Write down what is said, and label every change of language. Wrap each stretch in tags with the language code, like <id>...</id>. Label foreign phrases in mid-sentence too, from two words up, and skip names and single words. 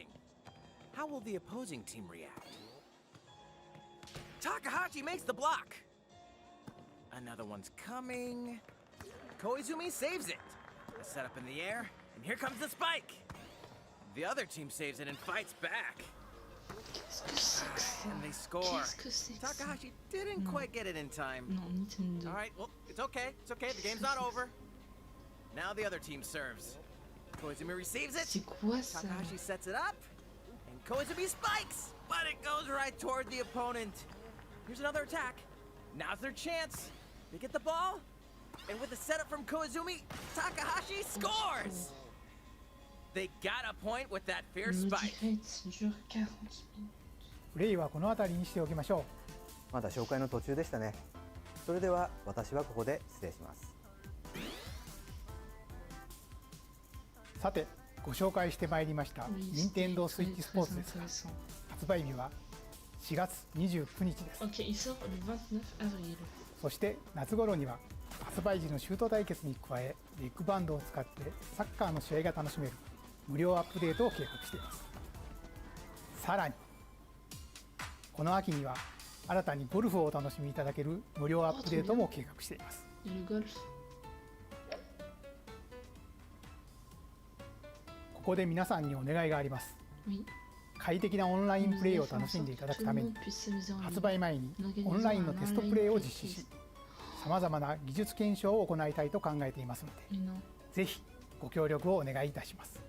<en>How will the opposing team react? Takahashi makes the block. Another one's coming. Koizumi saves it. A setup in the air, and here comes the spike. The other team saves it and fights back.</en> <fr>Qu'est-ce que c'est que ça?</fr> <en>And they score.</en> <fr>Qu'est-ce que c'est que ça?</fr> <en>Takahashi didn't</en> <fr>Non.</fr> <en>quite get it in time.</en> <fr>Non, Nintendo.</fr> <en>All right, well, it's okay. It's okay. The game's not over. Now the other team serves. Koizumi receives it.</en> <fr>C'est quoi ça?</fr> <en>Takahashi sets it up. And Koizumi spikes. But it goes right toward the opponent. Here's another attack. Now's their chance. They get the ball. And with the setup from Koizumi, Takahashi scores. They got a point with that fierce</en> <fr>Le</fr> <en>spike.</en> <fr>direct dure 40 minutes.</fr> <ja>プレイはこの辺りにしておきましょまだ紹介の途中でしたね。それでは私はここで失礼します。う。さてご紹介してまいりました任天堂スイッチスポーツですが、発売日は4月29日です。</ja> <fr>Ok, il sort le 29 avril.</fr> <ja>そして夏頃には発売時のシュート対決に加えビッグバンドを使ってサッカーの試合が楽しめる無料アップデートを計画しています。さらにこの秋には新たにゴルフをお楽しみいただける無料アップデートも計画しています。</ja> <fr>Et le golf.</fr> <ja>ここで皆さんにお願いがあります。</ja> <fr>Oui.</fr> <ja>快適なオンラインプレイを楽しんでいただくために発売前にオンラインのテストプレイを実施し、さまざまな技術検証を行いたいと考えていますので、ぜひご協力をお願いいたします。</ja>